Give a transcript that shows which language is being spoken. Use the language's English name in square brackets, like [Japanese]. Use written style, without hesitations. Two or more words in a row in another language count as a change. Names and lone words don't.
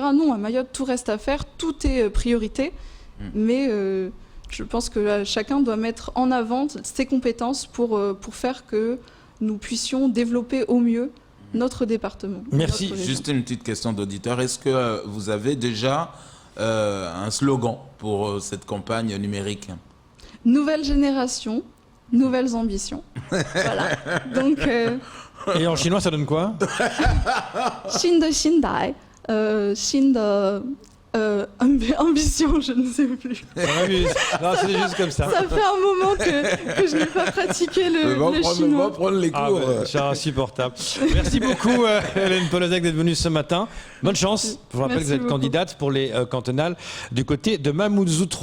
[French] Non, à Mayotte, tout reste à faire, tout est priorité. Mais je pense que chacun doit mettre en avant ses compétences pour faire que nous puissions développer au mieux notre département. Merci. Juste une petite question d'auditeur. Est-ce que vous avez déjà un slogan pour cette campagne numérique? Nouvelle génération, nouvelles ambitions. Voilà. Donc, Et en chinois, ça donne quoi? [Chinese] 新的新代, 新的 [French] ambition, je ne sais plus. Non, c'est juste comme ça. Ça fait un moment que je n'ai pas pratiqué le chinois. On va prendre les cours. C'est insupportable. Merci beaucoup, Hélène Polozek, d'être venue ce matin. Bonne chance. Je vous rappelle que vous êtes candidate pour les cantonales du côté de Mamoudzou 3.